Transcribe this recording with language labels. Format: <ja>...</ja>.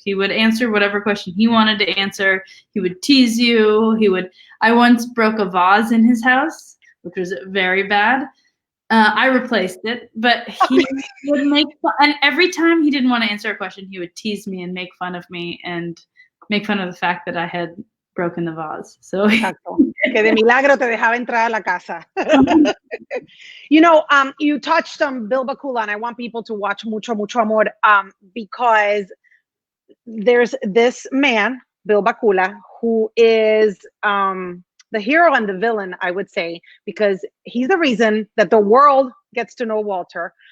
<en>He would answer whatever question he wanted to answer. He would tease you. I once broke a vase in his house, which was very bad. I replaced it, but he would make fun, and every time he didn't want to answer a question, he would tease me and make fun of me and make fun of the fact that I had broken the vase. So</en> <es>Exacto. Que de milagro te dejaba entrar a la casa.</es> <en>You know, you touched on Bill Bakula, and I want people to watch Mucho Amor, because there's this man, Bill Bakula, who is the hero and the villain, I would say, because he's the reason that the world gets to know Walter.</en>